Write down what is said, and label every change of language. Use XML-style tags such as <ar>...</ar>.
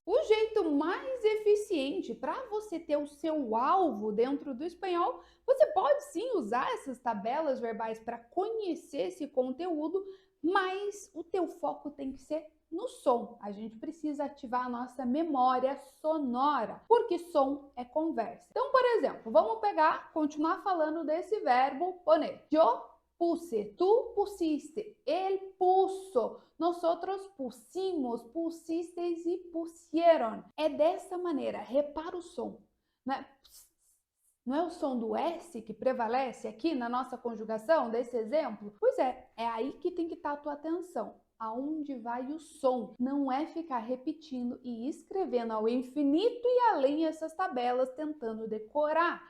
<pt>O jeito mais eficiente para você ter o seu alvo dentro do espanhol, você pode sim usar essas tabelas verbais para conhecer esse conteúdo, mas o teu foco tem que ser no som. A gente precisa ativar a nossa memória sonora, porque som é conversa. Então, por exemplo, vamos continuar falando desse verbo poner.</pt> <es>Yo puse, tu pusiste, él puso, nosotros pusimos, pusisteis e pusieron.</es> <pt>É dessa maneira, repara o som, né? Não é o som do S que prevalece aqui na nossa conjugação desse exemplo? Pois é aí que tem que estar a tua atenção. Aonde vai o som? Não é ficar repetindo e escrevendo ao infinito e além essas tabelas tentando decorar.</pt>